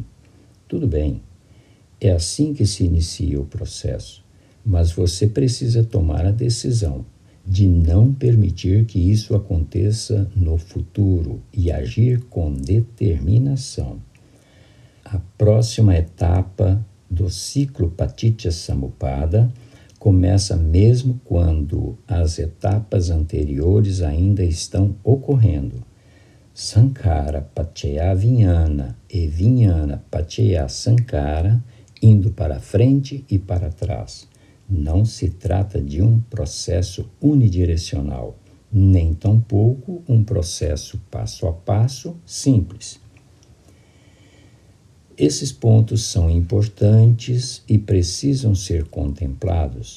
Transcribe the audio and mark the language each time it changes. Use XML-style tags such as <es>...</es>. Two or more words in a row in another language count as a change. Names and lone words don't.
<pt>Tudo bem, é assim que se inicia o processo, mas você precisa tomar a decisão de não permitir que isso aconteça no futuro e agir com determinação. A próxima etapa do ciclo Paticca Samuppada começa mesmo quando as etapas anteriores ainda estão ocorrendo.</pt> <pi>Sankhara paccaya vijnana</pi> <pt>e</pt> <pi>vijnana paccaya sankhara</pi> <pt>indo para frente e para trás. Não se trata de um processo unidirecional, nem tampouco um processo passo a passo simples. Esses pontos são importantes e precisam ser contemplados.</pt>